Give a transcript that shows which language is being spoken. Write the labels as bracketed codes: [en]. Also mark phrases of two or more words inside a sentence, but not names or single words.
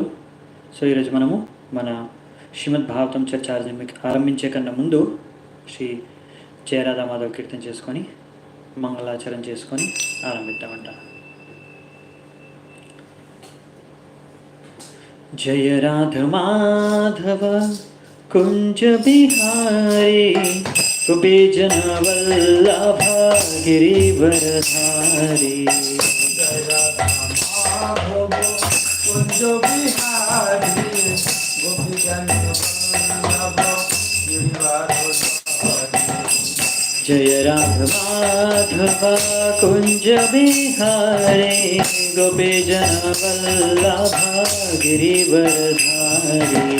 [te] సో ఈరోజు మనము మన శ్రీమద్ భాగవతం చర్చ ఆరంభించే కన్నా ముందు శ్రీ జయరాధా మాధవ్ కీర్తన చేసుకొని మంగళాచరణ చేసుకొని ఆరంభిద్దామంట. [hi] जय राध माधव कुंज बिहारी कुपे जन वल्लभ गिरिवरधारी. कुंज बिहारी गोपीजन वल्लभ गिरिवरधारी. जय राघ माधव कुंज बिहारी गोपी जन वल्लभ गिरिवरधारी.